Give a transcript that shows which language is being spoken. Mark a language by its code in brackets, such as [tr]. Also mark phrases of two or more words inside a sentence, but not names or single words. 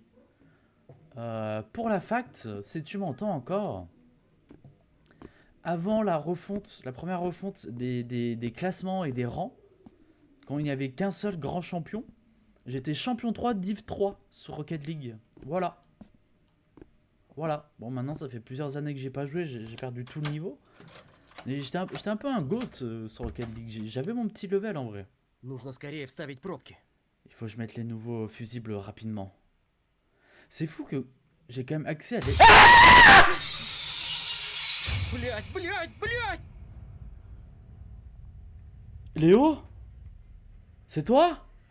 [fr] Pour la fact, si tu m'entends encore, avant la refonte, la première refonte des classements et des rangs, quand il n'y avait qu'un seul grand champion, j'étais champion 3 Div 3 sur Rocket League. Voilà. Voilà. Bon, maintenant, ça fait plusieurs années que j'ai pas joué, j'ai perdu tout le niveau. Et j'étais un peu un GOAT sur Rocket League. J'avais mon petit level en vrai. [ru] Нужно скорее вставить пробки. [fr] Il faut que je mette les nouveaux fusibles rapidement. C'est fou que j'ai quand même accès à des... [ru] Блять, блять, блять! [fr] Léo? C'est toi?